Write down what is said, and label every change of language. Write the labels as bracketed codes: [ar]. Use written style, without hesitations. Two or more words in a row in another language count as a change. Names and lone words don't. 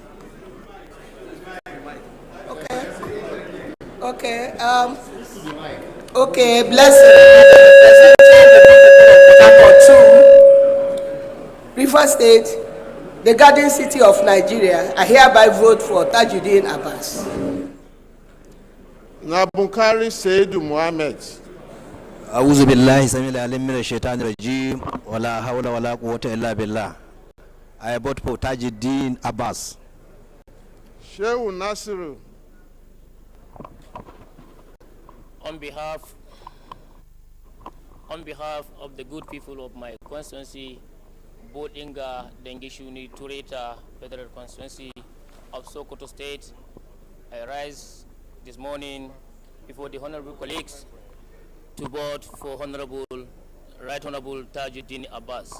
[en] Okay. Okay. Blessing. River State, the Guardian City of Nigeria. I hereby vote for Tajuddin Abbas. Nabunkari Seidu Mohammed. [ar] أعوذ بالله السميع العليم من الشيطان الرجيم ولا حول ولا قوة إلا بالله. [en] I vote for Tajuddin Abbas. Shehu Nasiru. On behalf of the good people of my constituency, Bodinga, Dengishuni, Tureta, Federal Constituency of Sokoto State, I rise this morning before the honorable colleagues to vote for Right Honorable Tajuddin Abbas.